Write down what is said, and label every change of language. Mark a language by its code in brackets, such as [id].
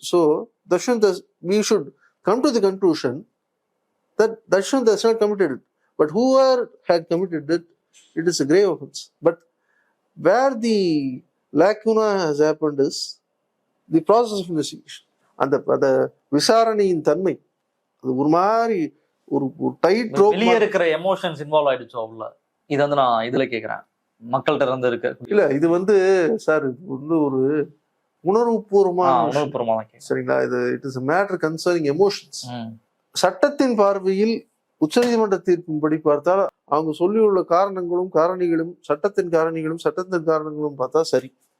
[en] So we should come to the conclusion that Dashwant has not committed it. But whoever had committed it, it is a grave offense. But where the lacuna has happened is the process of investigation. [ta] அந்த விசாரணையின் தன்மை அது ஒரு மாதிரி ஒரு tight rope. வெளியே இருக்கிற emotions involve ஆயிடுச்சு உள்ள. இது வந்து நான் இதுல கேக்குறேன், மக்கள்கிட்ட இருந்து இருக்கு. இல்ல, இது வந்து சார், இது வந்து ஒரு உணர்வுபூர்வமான சரிங்களா. இது [en] It is a matter concerning emotions. [ta] சட்டத்தின் பார்வையில் உச்சநீதிமன்ற தீர்ப்பின்படி பார்த்தால் அவங்க சொல்லியுள்ள காரணிகளும் சட்டத்தின் காரணங்களும் பார்த்தா சரி.